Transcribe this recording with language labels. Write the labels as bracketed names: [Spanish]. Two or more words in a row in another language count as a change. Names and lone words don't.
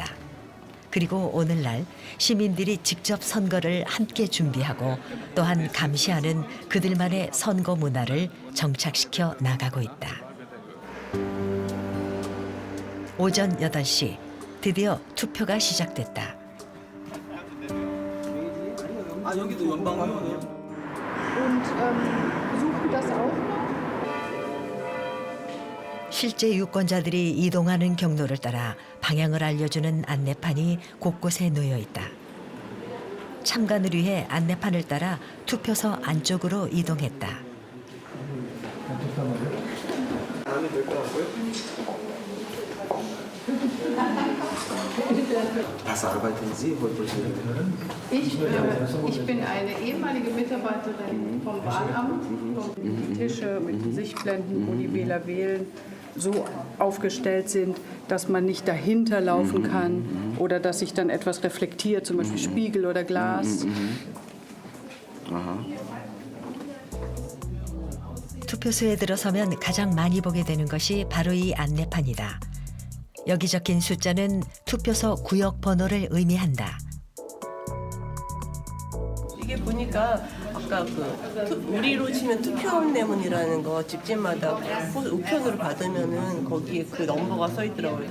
[Korean] 그리고 오늘날 시민들이 직접 선거를 함께 준비하고 또한 감시하는 그들만의 선거 문화를 정착시켜 나가고 있다. 오전 8시 드디어 투표가 시작됐다. 아, 여기도 연방이요? [German] Und besuchen das auch noch? [Korean] 실제 유권자들이 이동하는 경로를 따라 방향을 알려주는 안내판이 곳곳에 놓여 있다. 참관을 위해 안내판을 따라 투표소 안쪽으로 이동했다. [German] Was arbeiten Sie heute? Ich bin eine ehemalige Mitarbeiterin vom Wahlamt. Die Tische mit Sichtblenden, wo die Wähler wählen, so aufgestellt sind, dass man nicht dahinter laufen kann oder dass sich dann etwas reflektiert, zum Beispiel Spiegel oder Glas. [Korean] 투표소에 들어서면 가장 많이 보게 되는 것이 바로 이 안내판이다. 여기 적힌 숫자는 투표소 구역 번호를 의미한다. 이게 보니까 아까 우리로 치면 투표함내문이라는 거 집집마다 우편으로 받으면은 거기에 그 넘버가 써 있더라고요.